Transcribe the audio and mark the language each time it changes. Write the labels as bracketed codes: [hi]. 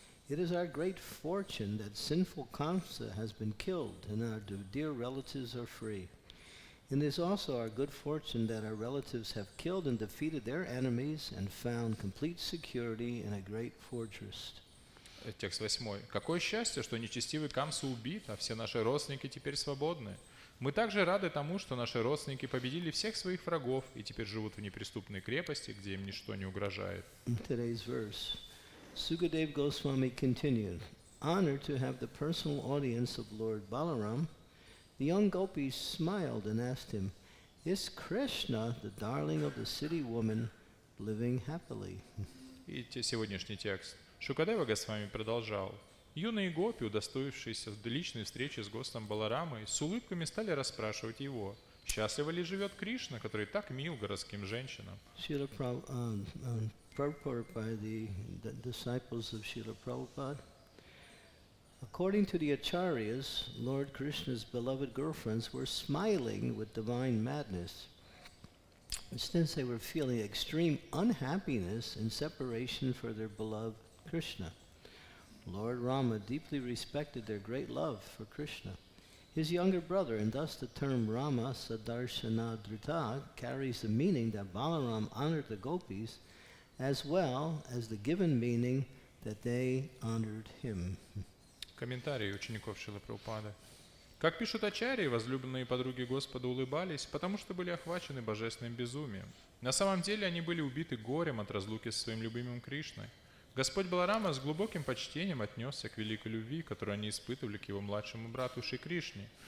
[en] It is our great fortune that sinful Kamsa has been killed and our dear relatives are free. And it is also our good fortune that our relatives have killed and defeated their enemies and found complete security in a great fortress. [ru] Текст 8. «Какое счастье, что нечестивый Камса убит, а все наши родственники теперь свободны. Мы также рады тому, что наши родственники победили всех своих врагов и теперь живут в неприступной крепости, где им ничто не угрожает». [en] In today's verse, Sukadeva Goswami continued, honored to have the personal audience of Lord Balaram, the young gopis smiled and asked him, "Is Krishna, the darling of the city woman, living happily?" [ru] И сегодняшний текст. Шукадева Госвами продолжал. Юные гопи, удостоившиеся личной встречи с Господом Баларамой, с улыбками стали расспрашивать его, счастливо ли живет Кришна, который так мил городским женщинам. [en] Srila Prabhupada by the disciples of Srila Prabhupada. According to the Acharyas, Lord Krishna's beloved girlfriends were smiling with divine madness, since they were feeling extreme unhappiness and separation for their beloved Krishna. Lord Rama deeply respected their great love for Krishna. His younger brother, and thus the term Rama Sadarsanadrita carries the meaning that Balaram honored the gopis, as well as the given meaning that they honored him. [ru] Комментарии учеников Шрилы Прабхупады. Как пишут ачарьи, возлюбленные подруги Господа улыбались, потому что были охвачены божественным безумием. На самом деле они были убиты горем от разлуки со своим любимым Кришной. Господь Баларама с глубоким почтением отнесся к великой любви, которую они испытывали к его младшему брату Шри Кришне.